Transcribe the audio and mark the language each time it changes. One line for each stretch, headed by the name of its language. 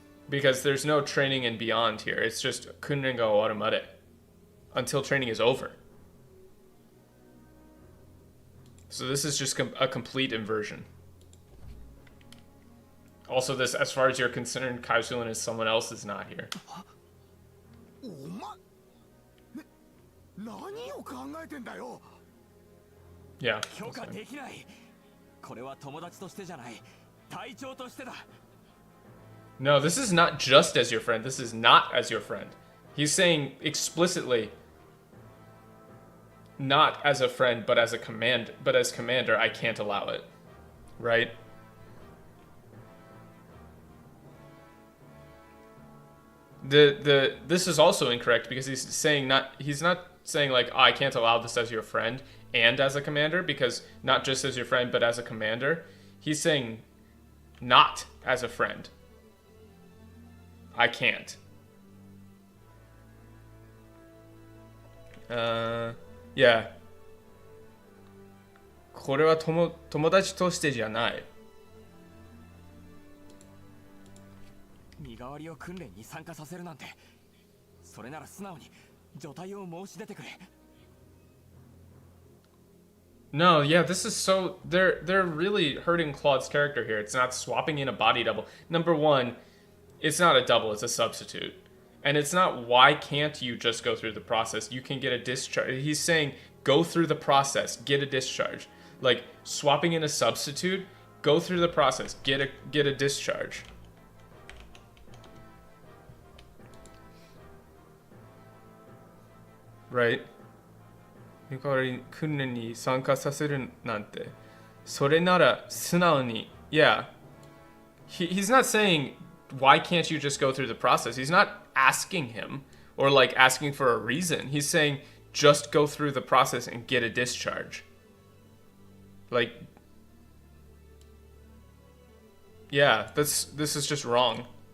English: Because there's no training and beyond here. It's just
Japanese: Kunren ga owaru made.
English: Until training is over. So this is just a complete inversion. Also, this, as far as you're concerned, Kai Shulen is someone else is not here.
Japanese: お前何を考えてんだよ。
English: Yeah.
Japanese: 許可できない。これは友達としてじゃない。隊長としてだ。
English: No, this is not just as your friend. This is not as your friend. He's saying explicitly, not as a friend, but as a command. But as commander, I can't allow it. Right? This is also incorrect because he's not saying like, oh, I can't allow this as your friend and as a commander, because not just as your friend but as a commander. He's saying not as a friend. I can't. Yeah.
Japanese: これは友達としてじゃない。身代わりを訓練に参加させるなんて、それなら素直に除隊を申し出てくれ。
English: No, yeah, this is so they're really hurting Claude's character here. It's not swapping in a body double. Number one, it's not a double, it's a substitute. And it's not why can't you just go through the process? You can get a discharge. He's saying go through the process, get a discharge. Like swapping in a substitute, go through the process, get a discharge. Right?
Japanese: 見代わり訓練に参加させるなんて。それなら素直に。Yeah.
English: He's not saying, why can't you just go through the process? He's not asking him or like asking for a reason. He's saying, just go through the process and get a discharge. Like, yeah, this is just wrong.